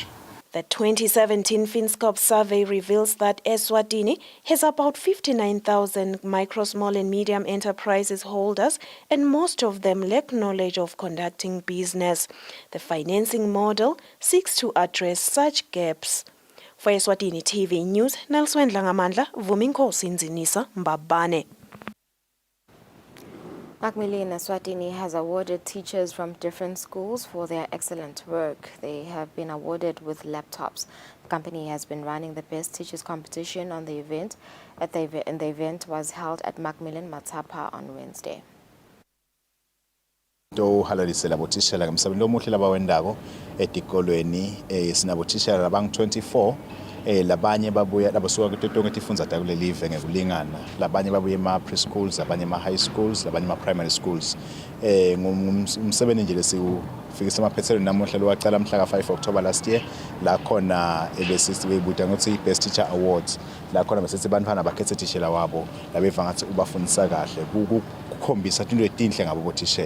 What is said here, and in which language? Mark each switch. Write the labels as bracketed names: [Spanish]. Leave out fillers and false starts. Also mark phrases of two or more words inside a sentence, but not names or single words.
[English] The 2017 FinScope survey reveals that Eswatini has about 59,000 micro, small and medium enterprises holders, and most of them lack knowledge of conducting business. The financing model seeks to address such gaps. For Eswatini TV News, Nelswen Langamandla, Vuminkosi Nzinisa, Mbabane. Macmillan Eswatini has awarded teachers from different schools for their excellent work. They have been awarded with laptops. The company has been running the Best Teachers competition on the event, and the event was held at Macmillan Matapa on Wednesday. [Swati] Halalisela bothishela ngemsebenzini omuhle labawendako etikolweni sinabothishela labang-24 labanye babuya labasuka kutonke tifundza takuleli live ngekulingana, labanye babuya ema-preschools, labanye ema-high schools, labanye ema-primary schools. Umsebenzi nje lesiwufikisa emaphethelweni namuhla lowacala mhla ka-5 [English] October last year, [Swati] la khona ebesiyibuta ngokuthi Best Teacher Awards, la khona besithi bantwana bakhethe tishela wabo labeva ngathi ubafundisa kahle kukhombisa into etinhle ngabo bothishela.